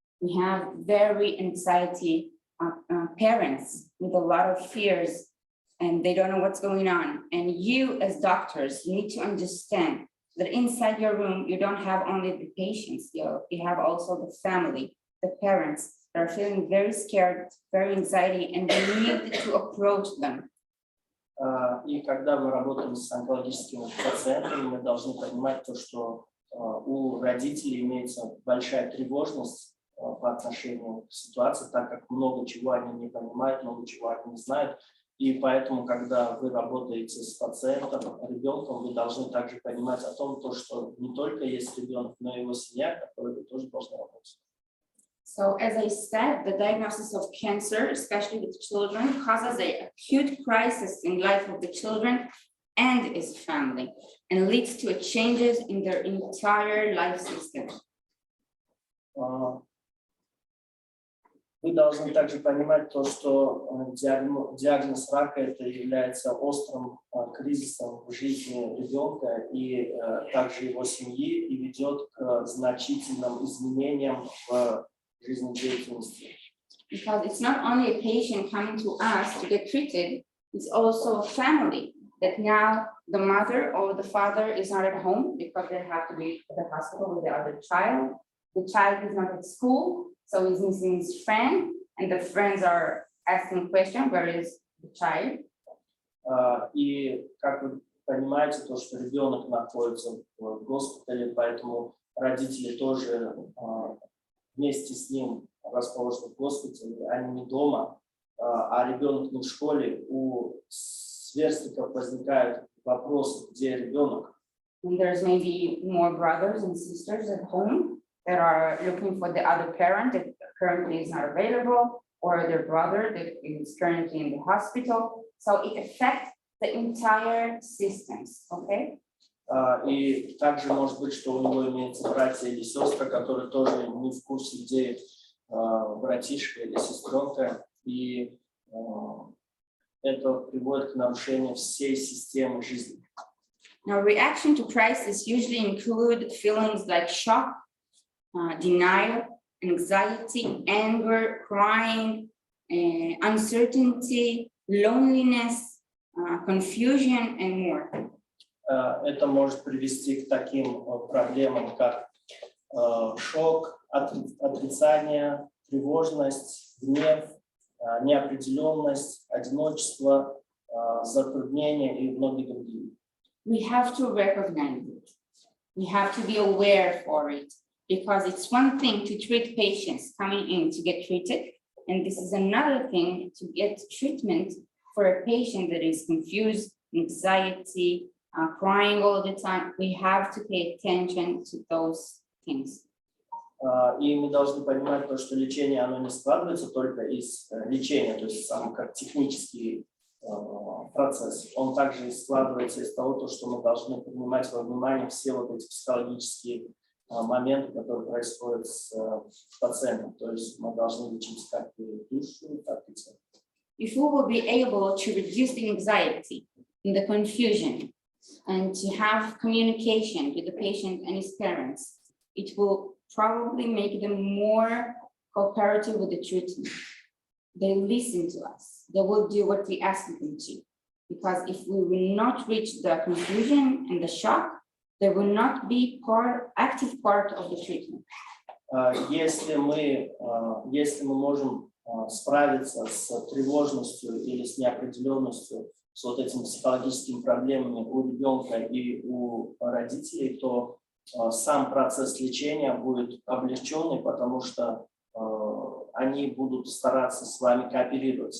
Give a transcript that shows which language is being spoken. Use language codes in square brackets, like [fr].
[en] We have very anxiety parents with a lot of fears, and they don't know what's going on. And you as doctors need to understand that inside your room, you don't have only the patients, you have also the family, the parents that are feeling very scared, very anxiety, and we need to approach them. [ru] И когда мы работаем с онкологическими пациентами, мы должны понимать то, что у родителей имеется большая тревожность по отношению к ситуации, так как много чего они не понимают, много чего они не знают. И поэтому, когда вы работаете с пациентом, ребенком, вы должны также понимать о том, что не только есть ребенок, но и его семья, которой вы тоже должны работать. [en] So as I said, the diagnosis of cancer, especially with children, causes an acute crisis in life of the children and his family, and leads to changes in their entire life system. [ru] Вы должны также понимать то, что диагноз рака это является острым кризисом в жизни ребенка и также его семьи и ведет к значительным изменениям в жизнедеятельности. [en] Because it's not only a patient coming to us to get treated, it's also a family that now the mother or the father is not at home because they have to be at the hospital with the other child. The child is not at school, so he's missing his friend, and the friends are asking questions, where is the child? [ru] И как вы понимаете, то, что ребенок находится в госпитале, поэтому родители тоже вместе с ним расположены в госпитале, они не дома, а ребенок не в школе. У сверстников возникают вопросы, где ребенок. [en] And there's maybe more brothers and sisters at home that are looking for the other parent that currently is not available, or their brother that is currently in the hospital. So it affects the entire systems, okay? [ru] И также может быть, что у него имеются братья или сестры, которые тоже не в курсе, где братишка или сестренка, и это приводит к нарушению всей системы жизни. [en] Now, reaction to crisis usually include feelings like shock, denial, anxiety, anger, crying, uncertainty, loneliness, confusion, and more. [ru] Это может привести к таким проблемам, как шок, отрицание, тревожность, гнев, неопределенность, одиночество, затруднения и многие другие. [en] We have to recognize it. We have to be aware for it, because it's one thing to treat patients coming in to get treated, and this is another thing to get treatment for a patient that is confused, anxiety, crying all the time. We have to pay attention to those things. [ru] И мы должны понимать то, что лечение, оно не складывается только из лечения, то есть сам как технический процесс. Он также складывается из того, что мы должны принимать во внимание все вот эти психологические моменты, которые происходят с пациентом. То есть мы должны лечить как и душу, так и тело. [en] If we will be able to reduce the anxiety and the confusion and to have communication with the patient and his parents, it will probably make them more cooperative with the treatment. They listen to us. They will do what we ask them to. Because if we will not reach the confusion and the shock, they will not be active part of the treatment. [ru] Если мы можем справиться с тревожностью или с неопределенностью, с вот этими психологическими проблемами у ребенка и у родителей, то сам процесс лечения будет облегченный, потому что они будут стараться с вами кооперировать.